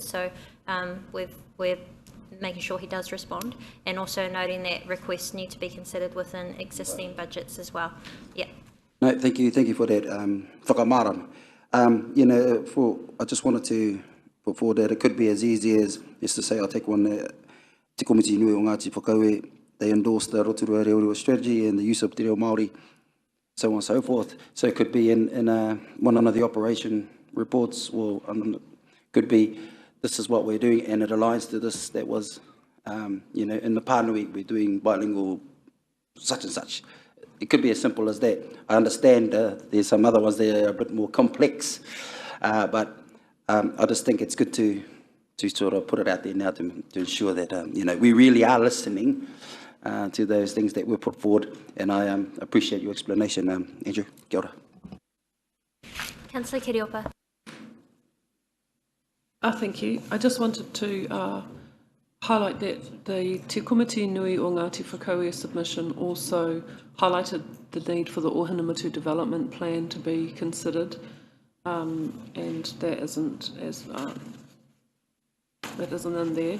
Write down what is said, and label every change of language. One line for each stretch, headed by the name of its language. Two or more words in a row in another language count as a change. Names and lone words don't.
English: So we're making sure he does respond, and also noting that requests need to be considered within existing budgets as well. Yeah. No, thank you for that. Whakamaram. I just wanted to put forward that it could be as easy as, just to say, I'll take one, Te Komiti Nui o Ngāti Whakaue, they endorsed the Rotorua Lakes strategy and the use of
Māori: te reo Māori,
English: so on and so forth. So it could be in one of the operation reports could be, this is what we're doing, and it aligns to this that was, you know, in the partner we're doing bilingual such and such. It could be as simple as that. I understand there's some other ones that are a bit more complex, but I just think it's good to sort of put it out there now to ensure that, you know, we really are listening to those things that were put forward, and I appreciate your explanation, Andrew.
Māori: Kia ora.
English: Councillor Kiriopa. Thank you. I just wanted to highlight that the Te Komiti Nui o Ngāti Whakauia submission also highlighted the need for the Ohinamatu development plan to be considered, and that isn't in there.